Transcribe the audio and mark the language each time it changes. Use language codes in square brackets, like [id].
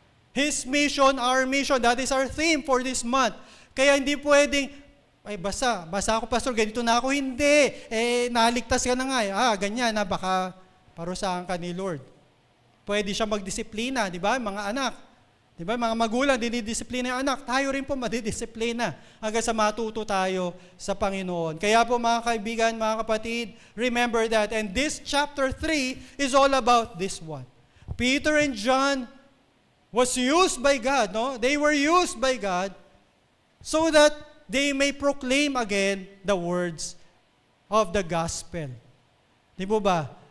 [en] His mission, our mission, that is our theme for this month. [tl] Kaya hindi pwedeng, basa ako, pastor, ganito na ako. Hindi. Naligtas ka na nga. Ganyan na, baka parusahan ka ni Lord. Pwede siya magdisiplina, di ba? Mga anak. Di ba? Mga magulang, dinidisiplina yung anak. Tayo rin po madidisiplina hanggang sa matuto tayo sa Panginoon. Kaya po mga kaibigan, mga kapatid, [en] remember that. And this chapter 3 is all about this one. Peter and John was used by God, no? They were used by God so that they may proclaim again the words of the gospel. [tl] Di po ba?